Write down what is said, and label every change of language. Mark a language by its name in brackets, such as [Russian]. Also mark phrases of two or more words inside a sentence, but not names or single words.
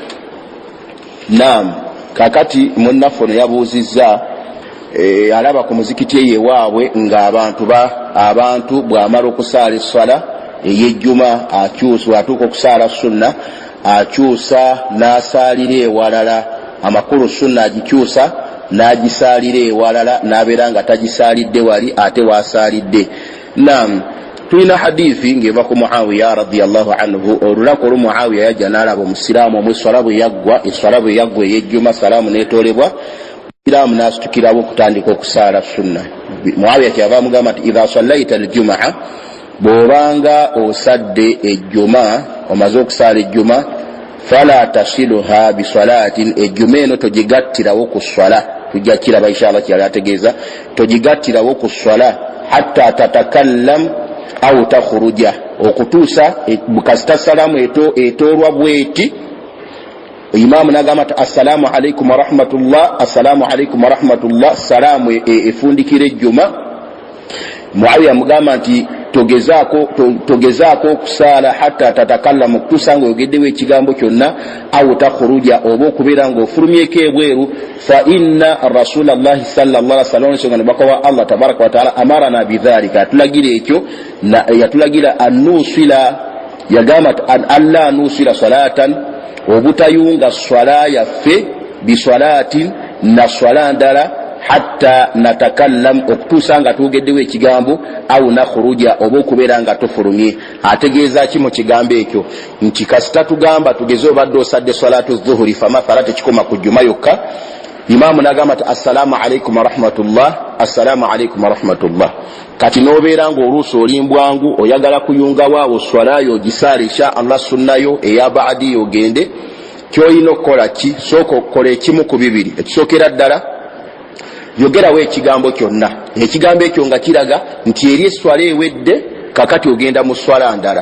[Ganda] Naam, kakati munnaffe ono yabuuzizza alaba ku muzikiti eyewaabwe nga abantu bw'amala okusaala esswala ey'ejjuma akyusa, atuuka okusaala sunna akyusa n'asaalira ewalala, amakulu sunna agikyusa n'agisaalira ewalala, n'abeera nga tagisaalidde wali ate waasaalidde. Naam, tulina hadithi ng'eva ku Muawiya [Arabic] رضي الله عنه. [Ganda] Olunaku olwo Muawiya yajja n'alaba omusiraamu omwe esswala bwe yaggwa ey'ejjuma, salaamu n'etoolebwa, omusiraamu n'asitukirawo okutandika okusaala sunna. Muawiya kyava amugamba nti [Arabic] إذا صليت الجمعة, [Ganda] bw'obanga osadde ejjuma, omaze okusaala ejjuma, [Arabic] فلا تصلها بصلاة, [Ganda] ejjuma eno togigattirawo ku swala. Tujja kiraba inshallah kyali ategeeza, togigattirawo ku swala [Arabic] حتى تتكلم أو تخرج, [Ganda] okutuusa kasita salaamu etoolwa bweti. [Arabic] Imaamu n'agamba nti السلام عليكم ورحمة الله، السلام عليكم ورحمة الله, [Ganda] salaamu efundikira ejjuma. Muawiya mugamba nti togezaako okusaala [Arabic] حتى تتكلم, [Ganda] okutuusa ng'oyogeddewo ekigambo kyonna, [Arabic] أو تخرج, [Ganda] oba okubeera ng'ofulumyeko ebweru. [Arabic] فإن رسول الله صلى الله عليه وسلم, [Ganda] nsonga nabaka wa Allah [Arabic] تبارك وتعالى, أمرنا بذلك, [Ganda] atulagira ekyo, yatulagira annusila, yagamba [Arabic] ألا نوصل صلاة, [Ganda] obutayunga swala yaffe biswalatin, na swala ndala, [Arabic] حتى نتكلم, [Ganda] okutuusa nga twogeddewo ekigambo, [Arabic] أو نخرج, [Ganda] oba okubeera nga tofulumye. Ategeeza ki mu kigambo ekyo? Nti kasita tugamba tugeze obadde osadde [Arabic] صلاة الظهر فمثلا [Ganda] tekikoma ku jjuma yokka, imaamu n'agamba nti [Arabic] السلام عليكم ورحمة الله، السلام عليكم ورحمة الله. [Ganda] Kati n'obeera ng'oluusi olimbwangu oyagala kuyungawo awo swalayo ogisaala [Arabic] إن شاء الله [Ganda] sunnayo eya baadi ogende, ky'olina okukola ki? Sooka okukola ekimu ku bibiri. Ekisookera ddala yogerawo ekigambo kyonna, ekigambo ekyo nga kiraga nti eri esswala ewedde, kakati ogenda mu swala ndala.